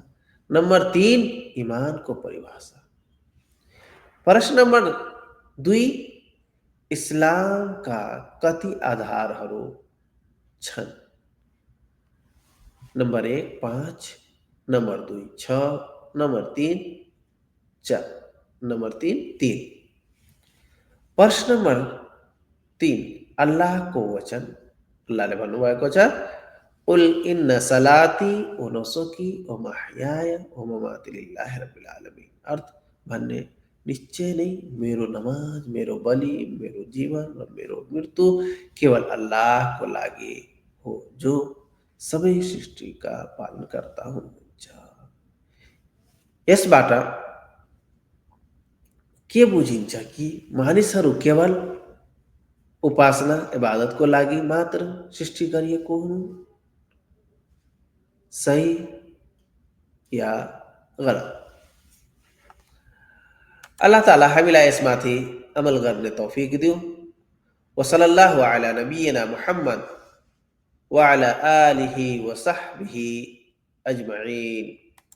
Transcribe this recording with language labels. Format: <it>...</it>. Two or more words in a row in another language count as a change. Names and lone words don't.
<ne>नंबर तीन, इमानको परिभाषा। प्रश्न नंबर दुई, इस्लामका कति आधारहरू छन्? नंबर एक, 5। नंबर दुई, 6। नंबर तीन, 4। नंबर तीन। प्रश्न नंबर तीन, अल्लाहको वचन। अल्लाहले भन्नुभएको छ,</ne> <ar>"قل إن صلاتي ونسكي ومحياي ومماتي لله رب العالمين."</ar> <ne>अर्थ, भन्ने, निश्चय नै मेरो नमाज, मेरो बलि, मेरो जीवन र मेरो मृत्यु केवल अल्लाहको लागि हो, जो सबै सृष्टिका पालनकर्ता हुनुहुन्छ। यसबाट के बुझिन्छ कि मानिसहरू केवल उपासना इबादतको लागि मात्र सृष्टि गरिएको हुन्? सही या गलत? अल्लाह ताला हामीलाई यसमाथि अमल गर्ने तौफिक दियो।</ne> <ar>وصلى الله على نبينا محمد وعلى آله وصحبه أجمعين.</ar>